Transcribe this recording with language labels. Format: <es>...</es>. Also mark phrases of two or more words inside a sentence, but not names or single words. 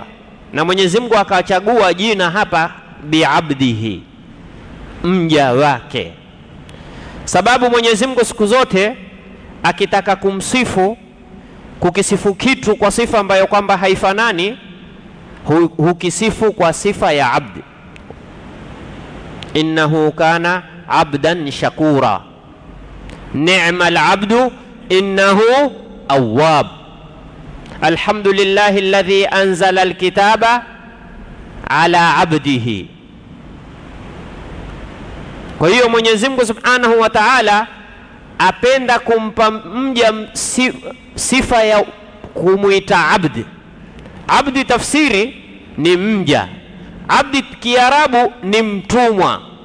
<sw>Na Mwenyezi Mungu akachagua jina hapa bi'abdihi, mja wake. Sababu Mwenyezi Mungu siku zote akitaka kumsifu, kukisifu kitu kwa sifa ambayo kwamba haifanani, hukisifu kwa sifa ya abdi.</sw> <ar>إنه كان عبدا شكورا، نعم العبد إنه أواب، الحمد لله الذي أنزل الكتاب على عبده.</ar> <sw>Kwa hiyo Mwenyezi Mungu</sw> <ar>سبحانه وتعالى</ar> <sw>apenda kumpa mja sifa ya kumuita abdi. Abdi tafsiri ni mja, abdi Kiarabu ni mtumwa.</sw>